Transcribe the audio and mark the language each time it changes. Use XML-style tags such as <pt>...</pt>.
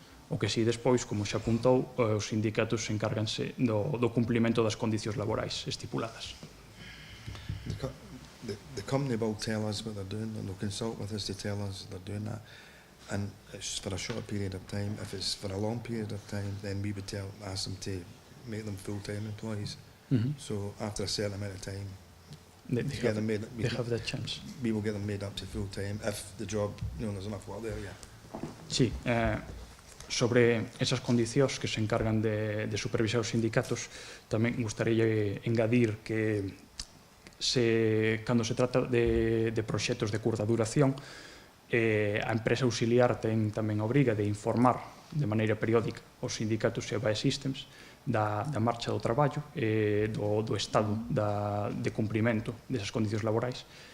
<gl>O que si despois, como xa apuntou, os sindicatos encárganse do cumplimento das condicións laborais estipuladas.</gl> <en>The company will tell us what they're doing, and they'll consult with us to tell us they're doing that. And it's for a short period of time. If it's for a long period of time, then we would ask them to make them full-time employees. So after a certain amount of time, They have that chance. We will get them made up to full-time if the job, there's enough work there, yeah.</en> <gl>Sí, sobre esas condicións que se encargan de supervisar os sindicatos, tamén gustaría engadir que cando se trata de proxectos de curta duración, a empresa auxiliar ten tamén a obriga de informar de maneira periódica os sindicatos e a Biosystems da marcha do traballo e do estado de cumprimento desas condicións laborais.</gl>